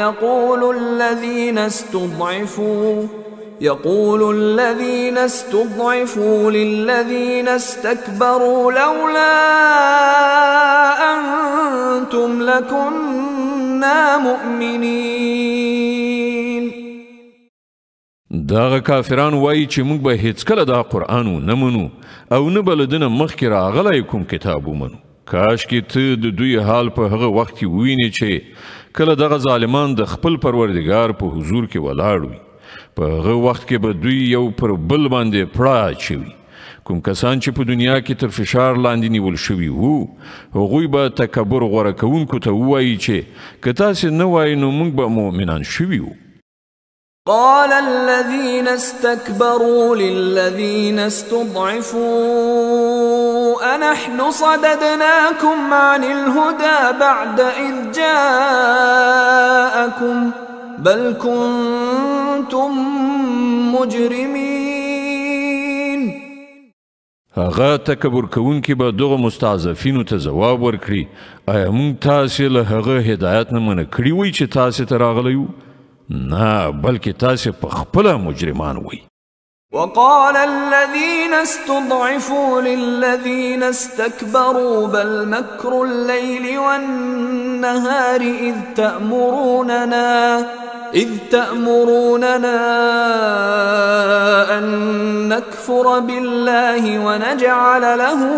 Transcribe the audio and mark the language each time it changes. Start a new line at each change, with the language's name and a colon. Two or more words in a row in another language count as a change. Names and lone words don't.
Arabic: يقول الذين استضعفوا للذين استكبروا لولا أنتم لكنا مؤمنين.
Pashto: داغه کافران وایي چې موږ به هیڅکله دا قرآن ونه منو او نه به له دنه مخکې راغلی کوم کتاب ومنو. کاشکې ته د دوی حال په هغه وخت کې ووینې چې کله دغه ظالمان د خپل پروردګار په حضور کې ولاړ وي. په هغه وخت کې به دوی یو پر بل باندې پړه اچوي. کوم کسان چې په دنیا کې تر فشار لاندې نیول شوي وو هغوی به تکبر غوره کوونکو ته ووایي چې که تاسې نه وایي نو موږ به مؤمنان شوي وو.
Arabic: قال الذين استكبروا للذين استضعفوا أنحن صددناكم عن الهدى بعد إذ جاءكم بل كنتم مجرمين.
Pashto: هغه تکبر کوونکي به دغه مستضعفینو ته ځواب ورکړي آیا موږ تاسې له هغه هدایت نه منع کړي وی چې تاسې ته راغلی وو؟ نه بلکې تاسې په خپله مجرمان وی.
Arabic: وقال الذين استضعفوا للذين استكبروا بل مكر الليل والنهار إذ تأمروننا أن نكفر بالله ونجعل له